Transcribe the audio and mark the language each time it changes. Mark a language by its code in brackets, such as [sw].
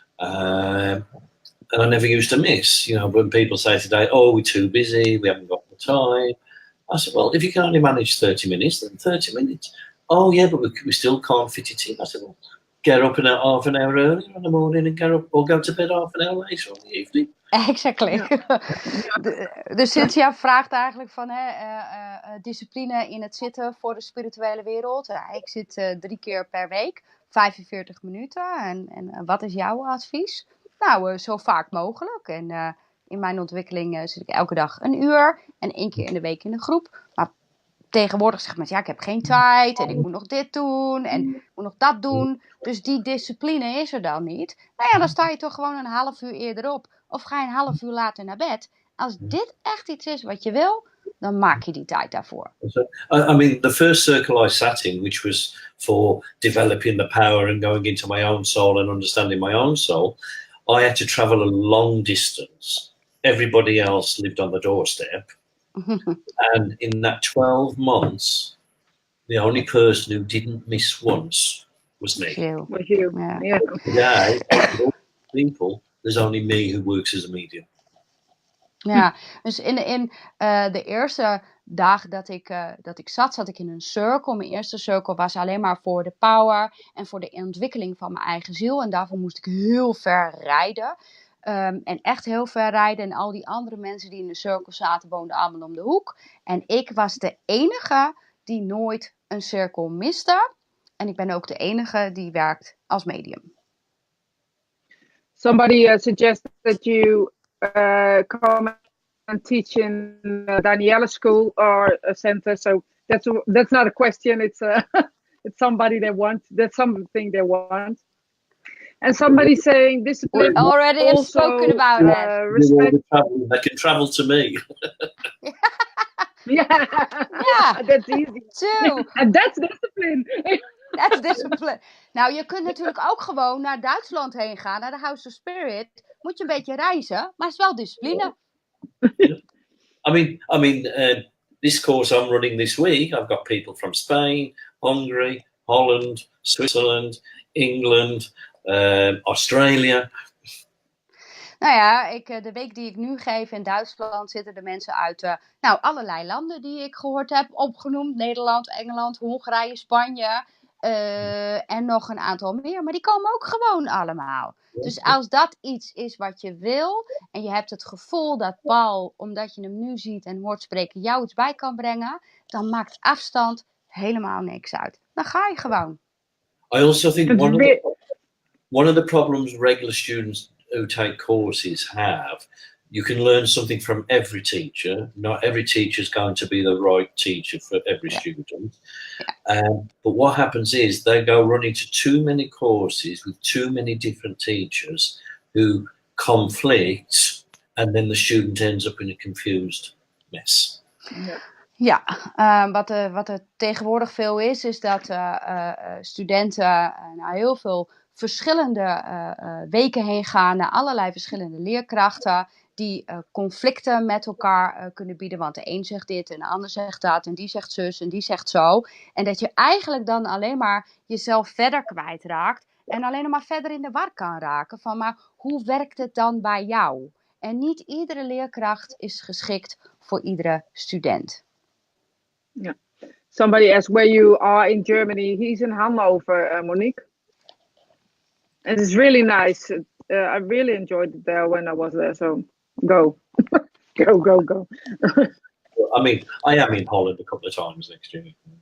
[en] And I never used to miss. When people say today, oh, we're too busy, we haven't got the time. I said, well, if you can only manage 30 minutes, then 30 minutes. Oh, yeah, but we still can't fit it in. I said, well, get up half an hour earlier in the morning and get up, or go to bed half an hour later in the evening. Exactly. [nl] Dus Cynthia vraagt eigenlijk van discipline in het zitten voor de spirituele wereld. Ik zit 3 keer per week, 45 minuten. En wat is jouw advies? Nou, zo vaak mogelijk. En in mijn ontwikkeling zit ik elke dag 1 uur en 1 keer in de week in een groep. Maar tegenwoordig zegt mensen, ik heb geen tijd en ik moet nog dit doen en ik moet nog dat doen. Dus die discipline is er dan niet. Nou ja, dan sta je toch gewoon een half uur eerder op. Of ga je een half uur later naar bed. Als dit echt iets is wat je wil, dan maak je die tijd daarvoor. [en] I mean, the first circle I sat in, which was for developing the power and going into my own soul and understanding my own soul, I had to travel a long distance. Everybody else lived on the doorstep. And in that 12 months, the only person who didn't miss once was me. Was you. Yeah. Today, people, there's only me who works as a medium. [nl] Ja, dus in de eerste dagen dat ik zat ik in een cirkel. Mijn eerste cirkel was alleen maar voor de power en voor de ontwikkeling van mijn eigen ziel. En daarvoor moest ik heel ver rijden. En echt heel ver rijden. En al die andere mensen die in de cirkel zaten, woonden allemaal om de hoek. En ik was de enige die nooit een cirkel miste. En ik ben ook de enige die werkt als medium. [en] Somebody suggested that you come and teach in Daniela School or a center. So that's not a question. It's it's somebody they want. That's something they want. And somebody saying discipline. We already have spoken about it. Respect. They can travel to me. Yeah, that's easy. Too. And that's discipline. That's discipline. [nl] Nou, je kunt natuurlijk ook gewoon naar Duitsland heen gaan, naar de House of Spirit. Moet je een beetje reizen, maar het is wel discipline. [en] I mean, this course I'm running this week, I've got people from Spain, Hungary, Holland, Switzerland, England, Australia. [nl] Nou ja, de week die ik nu geef in Duitsland zitten de mensen uit allerlei landen die ik gehoord heb opgenoemd. Nederland, Engeland, Hongarije, Spanje en nog een aantal meer. Maar die komen ook gewoon allemaal. Dus als dat iets is wat je wil en je hebt het gevoel dat Paul, omdat je hem nu ziet en hoort spreken, jou iets bij kan brengen, dan maakt afstand helemaal niks uit. Dan ga je gewoon. [en] I also think one of the problems regular students who take courses have, you can learn something from every teacher. Not every teacher is going to be the right teacher for every student. But what happens is they go running to too many courses with too many different teachers who conflict, and then the student ends up in a confused mess. [nl] Ja, wat er tegenwoordig veel is dat studenten naar heel veel verschillende weken heen gaan, naar allerlei verschillende leerkrachten die conflicten met elkaar kunnen bieden. Want de een zegt dit en de ander zegt dat en die zegt zus en die zegt zo. En dat je eigenlijk dan alleen maar jezelf verder kwijtraakt en alleen maar verder in de war kan raken van maar hoe werkt het dan bij jou? En niet iedere leerkracht is geschikt voor iedere student. [en] Yeah. Somebody asked where you are in Germany. He's in Hanover, Monique. And it's really nice. I really enjoyed it there when I was there. So go. go. I mean, I am in Holland a couple of times next year.